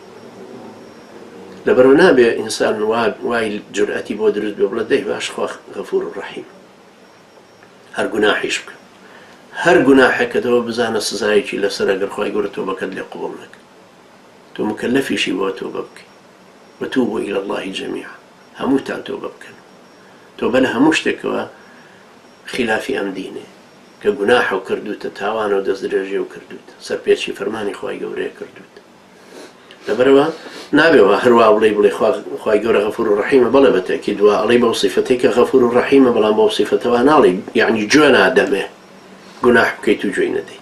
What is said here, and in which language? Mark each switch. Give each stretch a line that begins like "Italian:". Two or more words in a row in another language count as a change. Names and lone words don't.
Central Kurdish: لەبەرەوە نابێ ئینسان وای جورئەتی بۆ دروست بێ بڵێ دەی باش خوا غەفور و ڕەحیم هەر گوناحیش بکە، هەر گوناحێکەکەتەوە بزانە سزایەکی لەسەر ئەگەر خوای گەورە تۆبەکەت لێ قبوڵ نەکرد. تۆ مکەلەفیشی بۆ تۆبە بکەی
Arabic: وتوبوا إلى الله جميعا،
Central Kurdish: هەمووتان تۆبە بکەن. تۆبە لە هەموو شتێکەوە خلافی ئەم دینێ کە گوناحە و کردوتە تاوانە و دەست درێژی و کردوتە سەرپێچی فەرمانی خوای گەورەیە کردوتە. لەبەرەوە نابێەوە هەروە بڵێ خوای گەورە غەفور و ڕەحیمە، بەڵێ بەتەکید دووە ئەڵێ بەو سیفەتەی کە غەفور و ڕەحیمە، بەڵام بەو سیفەتەوە ناڵێ یعنی گوێ نادەمێ گوناح بکەیت و گوێی نەدەیت.